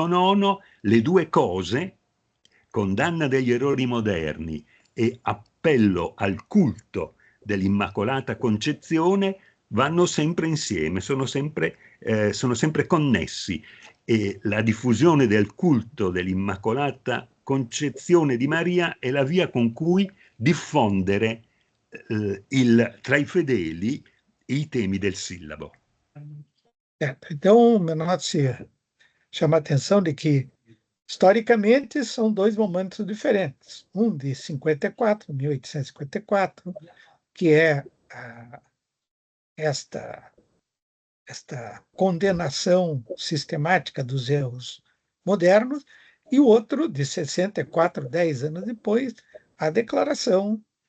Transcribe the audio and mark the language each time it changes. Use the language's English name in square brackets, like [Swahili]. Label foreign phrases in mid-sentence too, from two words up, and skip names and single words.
[Italian] IX le due cose, condanna degli errori moderni e l'appello al culto dell'Immacolata Concezione vanno sempre insieme, sono sempre connessi, e la diffusione del culto dell'Immacolata Concezione di Maria è la via con cui diffondere tra i fedeli i temi del sílabo. [Portuguese] Então, Menotti chama a atenção de que, historicamente, são dois momentos diferentes. Um de 54, 1854, que é esta condenação sistemática dos erros modernos, e o outro de 64, 10 anos depois, a declaração